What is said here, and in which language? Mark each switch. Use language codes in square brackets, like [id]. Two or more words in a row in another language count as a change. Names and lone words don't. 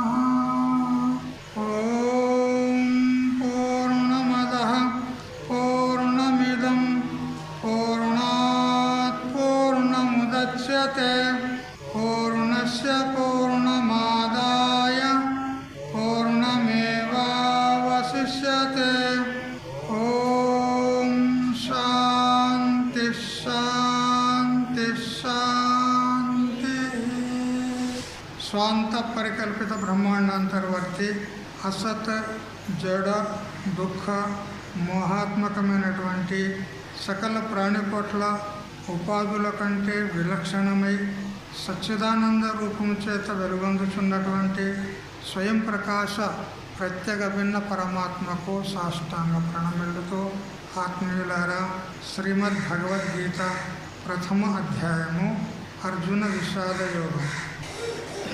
[sa] ॐ पूर्णमदः पूर्णमिदं पूर्णात् पूर्णमुदच्यते पूर्णस्य पूर्णमादाय पूर्णमेवावशिष्यते। ॐ शान्ति शान्ति शान्ति। [te] స్వాంత పరికల్పిత బ్రహ్మాండాంతర్వర్తి అసత్ జడ దుఃఖ మోహాత్మకమైనటువంటి సకల ప్రాణికోట్ల ఉపాధుల కంటే విలక్షణమై సచ్చిదానంద రూపము చేత వెలుగొందుచున్నటువంటి స్వయం ప్రకాశ ప్రత్యేక భిన్న పరమాత్మకు సాష్టాంగ ప్రణమిల్లుతూ ఆత్మీయులారా, శ్రీమద్ భగవద్గీత ప్రథమ అధ్యాయము అర్జున విషాద యోగం.